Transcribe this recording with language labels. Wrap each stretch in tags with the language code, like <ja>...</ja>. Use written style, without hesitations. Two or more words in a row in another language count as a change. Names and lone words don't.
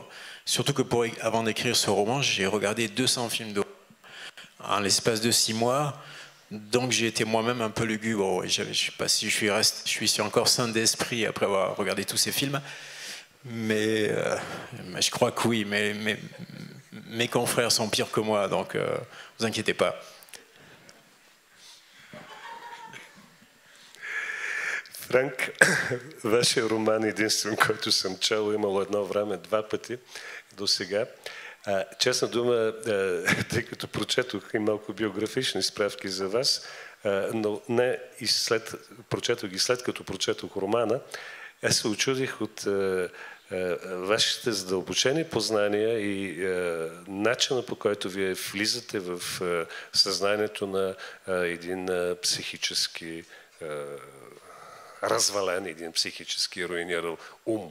<fr>Surtout que avant d'écrire ce roman, j'ai regardé 200 films d'horreur en l'espace de 6 mois. Donc j'ai été moi-même un peu lugubre. Je ne sais pas si je suis encore sain d'esprit après avoir regardé tous ces films. Mais je crois que oui. Mais mes confrères sont pires que moi, donc vous inquiétez pas.</fr> <bg>Франк, вашия роман единствен, който съм чел, имал едно време 2 пъти до сега. Честна дума, тъй като прочетох и малко биографични справки за вас, но не и прочетох ги след като прочетох романа, аз се очудих от вашите задълбочени познания и начина, по който вие влизате в съзнанието на един психически развален, един психически руинирал ум.</bg>